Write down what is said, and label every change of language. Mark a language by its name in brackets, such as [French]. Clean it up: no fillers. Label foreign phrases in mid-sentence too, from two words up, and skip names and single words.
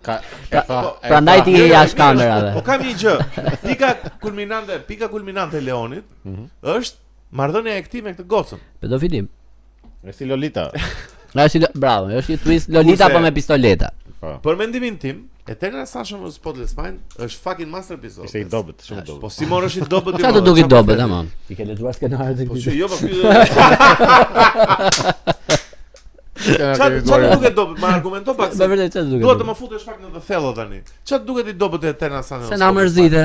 [Albanian] Prandaj ti je jashtë kamerave. Po kam një gjë. Pika kulminante e Leonit është marrëdhënia e këtij me këtë gocën. Pedofilim. Është Lolita. Bravo, është një twist Lolita po me pistoleta. Për mendimin tim, Eternal Sunshine of the Spotless Mind është [English] fucking masterpiece. [Albanian] Ishte i dobët, shumë dobët. Po si morësh i dobët ti? Çfarë do duket dobët, tamam. I ke lexuar skenarët e këtij? Po jo, po ky. Çfarë duket dobët? Ma argumento pak. Me vërtet çfarë duket? Duhet të më futesh fakt në të thellë tani. Çfarë duket i dobët e Eternal Sunshine? Se na mërzite.